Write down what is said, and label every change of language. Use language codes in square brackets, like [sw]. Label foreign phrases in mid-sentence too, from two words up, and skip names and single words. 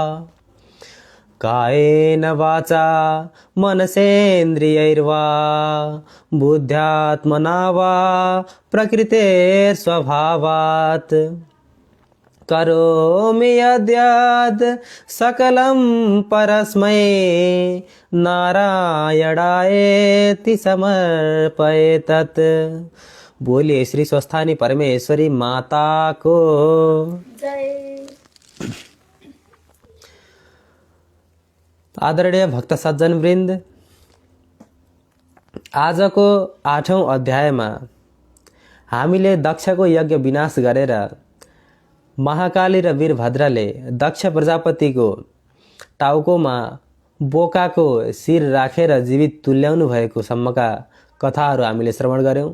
[sa] कायेन वाचा मनसेन्द्रियैर्वा बुद्ध्यात्मना वा प्रकृतेर्स्वभावात् करोमि यद्यद् सकलं परस्मै नारायणायेति समर्पये तत्। [ne] बोलिए श्री स्वस्थानी परमेश्वरी माता को जय। आदरणीय भक्त सज्जन वृन्द, आजको 8औं अध्यायमा हामीले दक्षको यज्ञ विनाश गरेर महाकाली र वीरभद्रले दक्ष प्रजापतिको टाउकोमा बोकाको शिर राखेर जीवित तुल्याउनु भएको सम्मका कथाहरू हामीले श्रवण गर्यौं।